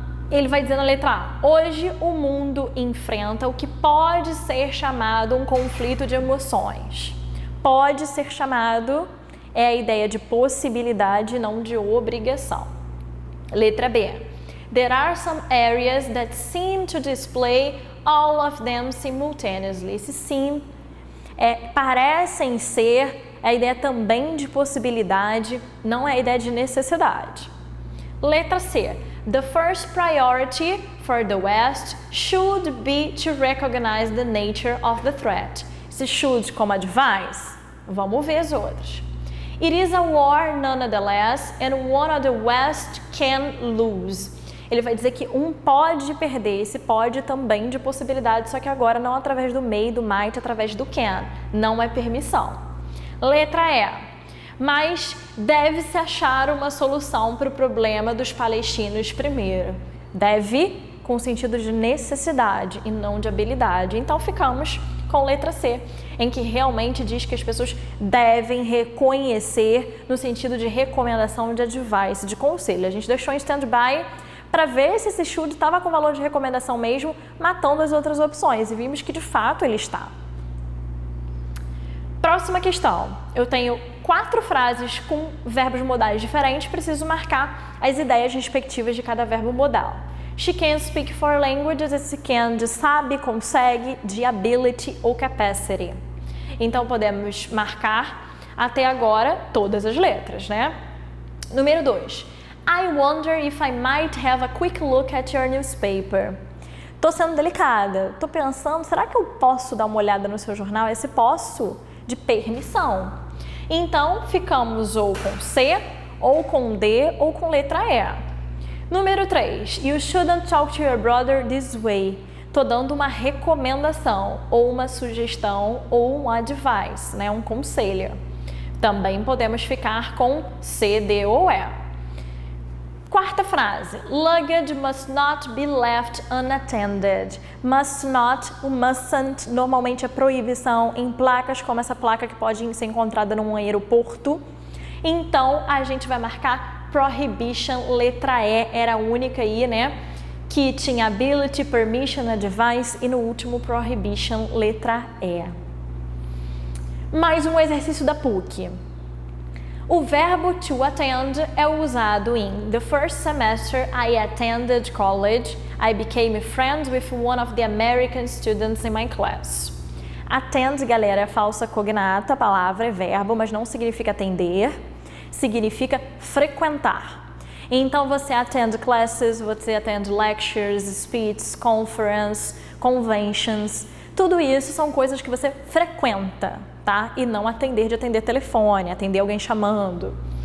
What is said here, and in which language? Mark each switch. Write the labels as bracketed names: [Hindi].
[Portuguese] Ele vai dizer na letra A, hoje o mundo enfrenta o que pode ser chamado um conflito de emoções. Pode ser chamado é a ideia de possibilidade, não de obrigação. Letra B. [English] There are some areas that seem to display all of them simultaneously. [Portuguese] Esse seem parecem ser a ideia também de possibilidade, não é a ideia de necessidade. Letra C. [English] The first priority for the West should be to recognize the nature of the threat. [Portuguese] Esse should como advice, vamos ver as outras. [English] It is a war nonetheless and one of the West can lose. [Portuguese] Ele vai dizer que um pode perder, esse pode também de possibilidade, só que agora não através do may, do might, através do can. Não é permissão. Letra E. Mas deve-se achar uma solução para o problema dos palestinos primeiro. Deve com sentido de necessidade e não de habilidade. Então ficamos com letra C, em que realmente diz que as pessoas devem reconhecer no sentido de recomendação, de advice, de conselho. A gente deixou em stand-by para ver se esse should estava com valor de recomendação mesmo, matando as outras opções, e vimos que de fato ele está. Próxima questão. Eu tenho 4 frases com verbos modais diferentes, preciso marcar as ideias respectivas de cada verbo modal. [English] She can speak 4 languages, [Portuguese] esse can de sabe, consegue, de ability ou capacity. Então podemos marcar até agora todas as letras, Número 2. [English] I wonder if I might have a quick look at your newspaper. [Portuguese] Tô sendo delicada, tô pensando, será que eu posso dar uma olhada no seu jornal? Esse posso de permissão. Então, ficamos ou com C, ou com D, ou com letra E. Número 3. [English] You shouldn't talk to your brother this way. [Portuguese] Tô dando uma recomendação, ou uma sugestão, ou um advice, um conselho. Também podemos ficar com C, D ou E. Quarta frase. [English] Luggage must not be left unattended. [Portuguese] Must not, o mustn't normalmente é proibição em placas, como essa placa que pode ser encontrada num aeroporto. Então, a gente vai marcar prohibition, letra E, era a única aí, que tinha ability, permission, advice e no último prohibition, letra E. Mais um exercício da PUC. O verbo to attend é usado em [English] The first semester I attended college. I became friends with one of the American students in my class. [Portuguese] Attend, galera, é falsa cognata, a palavra é verbo, mas não significa atender, significa frequentar. Então você attend classes, você attend lectures, speeches, conference, conventions. Tudo isso são coisas que você frequenta, tá? E não atender de atender telefone, atender alguém chamando.